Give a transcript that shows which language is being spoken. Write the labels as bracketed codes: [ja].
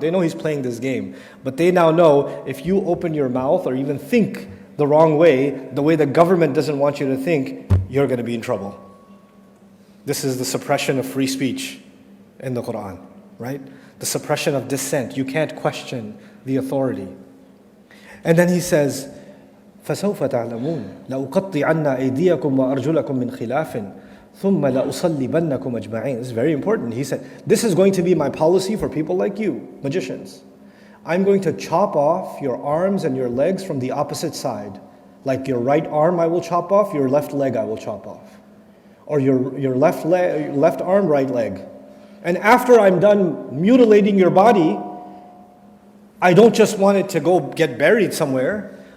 [en] They know he's playing this game. But they now know if you open your mouth or even think the wrong way, the way the government doesn't want you to think, you're going to be in trouble. This is the suppression of free speech in the Quran, right? The suppression of dissent. You can't question the authority. And then he says, [ar] فَسَوْفَ تَعْلَمُونَ لَأُقَطِّعَنَّ أَيْدِيَكُمْ وَأَرْجُلَكُمْ مِنْ خِلَافٍ ثُمَّ لَأُصَلِّبَنَّكُمْ أَجْمَعِينَ. [en] This is very important. He said, this is going to be my policy for people like you, magicians. I'm going to chop off your arms and your legs from the opposite side. Like your right arm I will chop off, your left leg I will chop off. Or your left arm, right leg. And after I'm done mutilating your body, I don't just want it to go get buried somewhere.